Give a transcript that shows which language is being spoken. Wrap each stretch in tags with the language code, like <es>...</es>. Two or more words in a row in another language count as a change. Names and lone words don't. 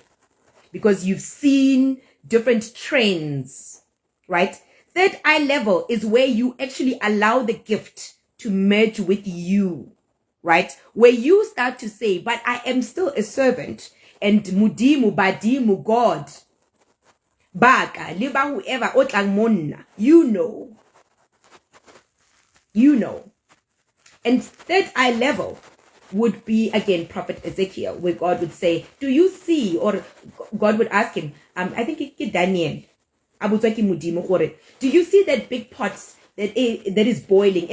<en>Because you've seen different trends, right? Third eye level is where you actually allow the gift to merge with you. right? Where you start to say, but I am still a servant, and</en> <tn>mudimu, badimu,</tn> <en>God,</en> <tn>baka, liba whoever, otlang monna,</tn> <en>you know. And third eye level would be, again, Prophet Ezekiel, where God would say, do you see, or God would ask him, I think it's Daniel, do you see that big pot that is boiling?</en>